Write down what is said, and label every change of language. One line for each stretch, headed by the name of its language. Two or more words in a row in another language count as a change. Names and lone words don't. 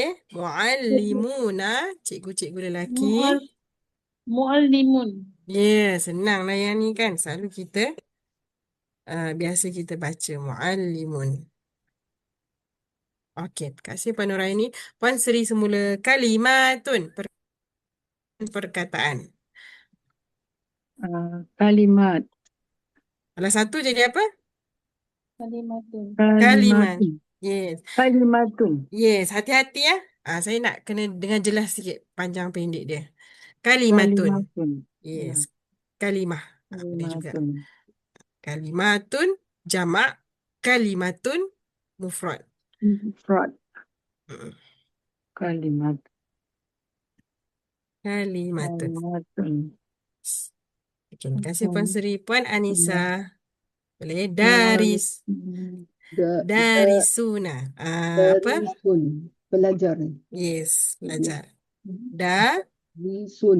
Malay: Muallimuna, cikgu-cikgu lelaki. Muallimun. Yeah, senang lah yang ni kan. Selalu kita, biasa kita baca muallimun. Okey, terima kasih Puan Noraini. Puan Seri semula. Kalimatun, perkataan. Kalimat. Kalau satu jadi apa? Kalimatun. Kalimat. Kalimatun. Yes. Kalimatun. Yes, hati-hati ya. Saya nak kena dengan jelas sikit panjang pendek dia. Kalimatun. Kalimatun. Yes. Kalimah. Boleh juga. Kalimatun. Kalimatun jamak, kalimatun mufrad. Fraud. Mm. Kalimat. Kalimatun. Kalimatun. Okey, terima kasih Puan Seri. Puan Anisa. Boleh? Da, Darisuna. Apa? darisun. Belajar. Yes, belajar. Da, Darisun.